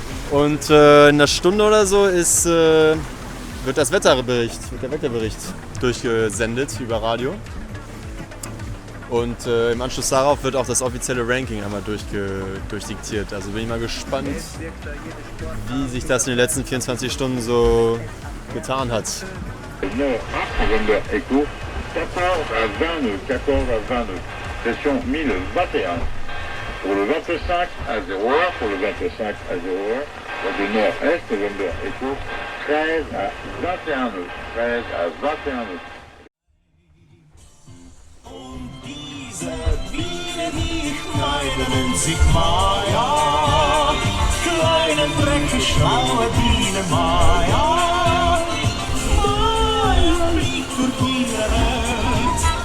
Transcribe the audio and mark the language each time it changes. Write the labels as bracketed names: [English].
[German] Und in einer Stunde oder so wird der Wetterbericht durchgesendet über Radio. Und im Anschluss darauf wird auch das offizielle Ranking einmal durchdiktiert. Also bin ich mal gespannt, wie sich das in den letzten 24 Stunden so getan hat. [French] Nord A, November Echo, 14 à 20 nœuds, 14 à 20 nœuds. Pression 1021. Pour le 25 à 0 heure, pour le 25 à 0 heure, de nord-est, November Echo, 13 à 21 nœuds, 13 à 21 nœuds. [German] Und diese Biene, die ich meine, nennt sich Maya. Kleine, dreckige, schlaue Biene Maya. Maya liegt durch ihre Welt.